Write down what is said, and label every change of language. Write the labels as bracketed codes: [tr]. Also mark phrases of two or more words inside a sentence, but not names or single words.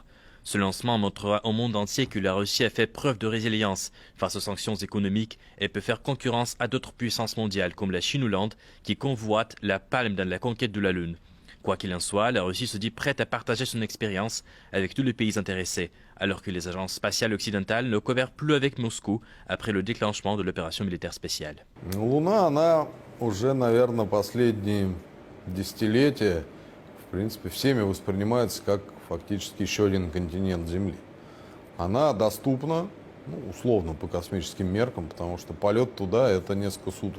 [fr] Ce lancement montrera au monde entier que la Russie a fait preuve de résilience face aux sanctions économiques et peut faire concurrence à d'autres puissances mondiales comme la Chine ou l'Inde qui convoitent la palme dans la conquête de la Lune. Quoi qu'il en soit, la Russie se dit prête à partager son expérience avec tous les pays intéressés, alors que les agences spatiales occidentales ne coopèrent plus avec Moscou après le déclenchement de l'opération militaire spéciale. [ru] Луна, она уже, наверное, последние десятилетия, в принципе, всеми воспринимается как фактически еще один континент Земли. Она доступна, условно, по космическим меркам, потому что полет туда – это несколько суток.